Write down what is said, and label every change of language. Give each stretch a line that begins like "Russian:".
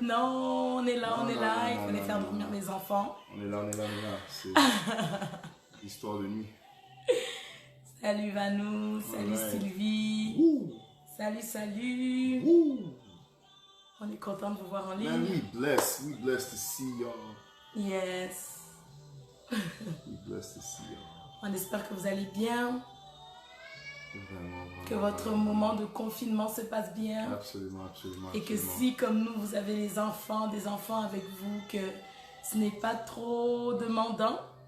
French: Non, on est là. Il fallait faire dormir mes enfants. On est là. C'est histoire de nuit. Salut Vanou. Salut Sylvie. Woo. Salut. Woo. On est content de vous voir en ligne.
English: Man, we blessed to see y'all. Yes. We blessed to see y'all.
French: On espère que vous allez bien. Vraiment. Que votre moment de confinement se passe bien. Absolument. Et que si, comme nous, vous avez des enfants avec vous, que ce n'est pas trop demandant.